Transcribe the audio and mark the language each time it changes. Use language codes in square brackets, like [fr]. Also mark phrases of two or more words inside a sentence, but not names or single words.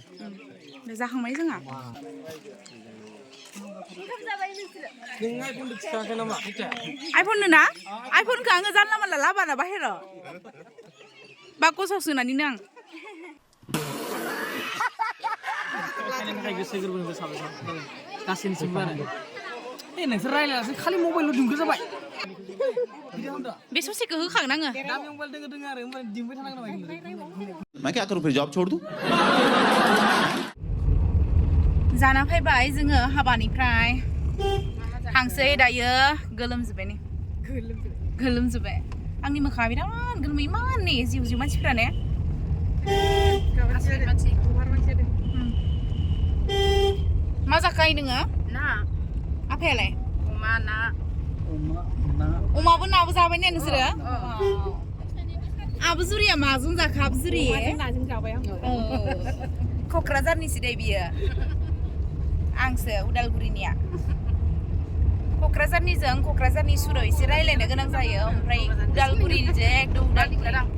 [brx] जाखांबाय जोंहा आइफन ना आइफनखौ आङो जानला मानला लाबाना बाहेराव बाकसाव सोनानैनो आं थाखाय गोसो गोरबोनिफ्राय साबायखर गासैनिसिमबो आरो नोंसोर रायलायालासे खालि मबाइलल' दिंग्रो जाबाय बे ससेखौ होखांनाङो दा मबाइल दोङो आरो ओमफ्राय दिंबाय थानांगौ [hi] मैं क्या करूं फिर जॉब छोड़ दूं [brx] जाना फैबाय जोङो हाबानिफ्राय थांसै दायो गोलोमजोब्बाय आंनि मोखाङा बिराद गोलोमो इमान नै जिउ जिउ मानसिफ्रा ने मा जाखायो नोङो ना आफायालाय अमा ना अमाबो नाबो जाबाय ने नोंसोरो आबो जुरिया माजों जाखा आबो जुरि नाजों जाबाय आं क'क्राझारनिसो दे बियो आंसो उदालगुरिनिया क'क्राझारनि सुराव एसे रायलायनो गोनां जायो ओमफ्राय उदालगुरिनिजों एकदम उदालगुरि